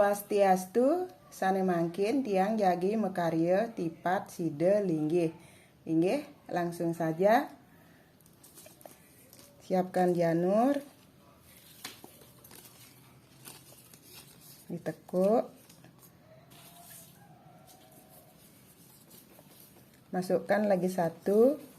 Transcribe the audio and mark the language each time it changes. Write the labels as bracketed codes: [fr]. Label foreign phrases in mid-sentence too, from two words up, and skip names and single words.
[ban] Swastiastu, sane mangkin tiang jagi mekarya tipat sida linggih. Inggih, [id] langsung saja. Siapkan janur. Ditekuk. Masukkan lagi satu.